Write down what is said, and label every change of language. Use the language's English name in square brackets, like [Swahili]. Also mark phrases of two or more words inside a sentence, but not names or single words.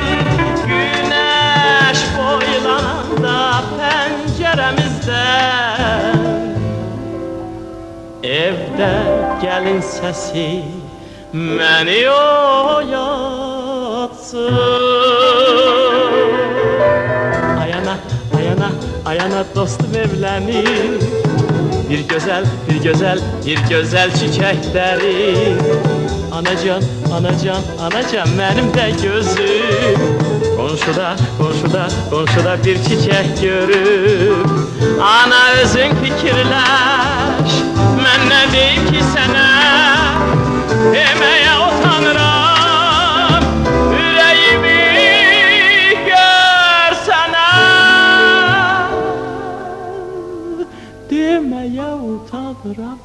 [Azerbaijani] Güneş boylananda pəncərəmizdən evdə gəlin səsi məni oyatsın. [Turkish] Ayana, ayana, ayana dostum evlenir. Bir güzel, bir güzel, bir güzel çiçekleri. Anacan, anacan, anacan benim de gözüm. Komşuda, komşuda, komşuda bir çiçek görüp [Azerbaijani] ana özün fikirləş. Mən nə deyim ki sənə, deməyə utanıram. Ürəyimi görsənə, deməyə utanıram.